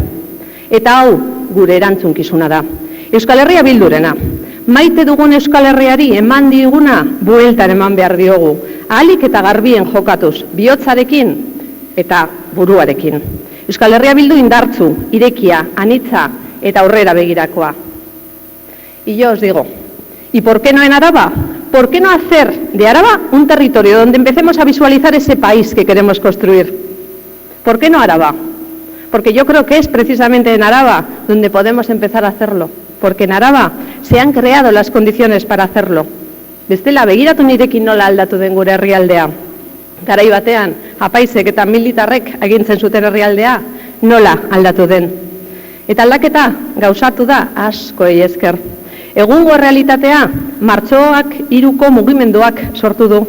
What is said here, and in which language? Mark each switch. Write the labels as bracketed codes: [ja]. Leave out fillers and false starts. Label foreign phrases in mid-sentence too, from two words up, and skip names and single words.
[eu] Eta hau gure erantzunkizuna da. Euskal Herria Bildurena. Maite dugun Euskal Herriari eman diguna bueltan eman behar diogu. Ahalik eta garbien jokatuz, bihotzarekin eta buruarekin. Euskal Herria Bildu indartsu, irekia, anitza eta aurrera begirakoa. [es] Y yo os digo, ¿y por qué no en Araba? ¿Por qué no hacer de Araba un territorio donde empecemos a visualizar ese país que queremos construir? ¿Por qué no Araba? Porque yo creo que es precisamente en Araba donde podemos empezar a hacerlo. Porque en Araba se han creado las condiciones para hacerlo. [eu] Bestela, begiratu nirekin nola aldatu den gure herrialdea. Garai batean, apaizek eta militarrek agintzen zuten herrialdea, nola aldatu den. Eta aldaketa gauzatu da askoei esker. Egungo realitatea, martxoak 3ko mugimenduak sortu du.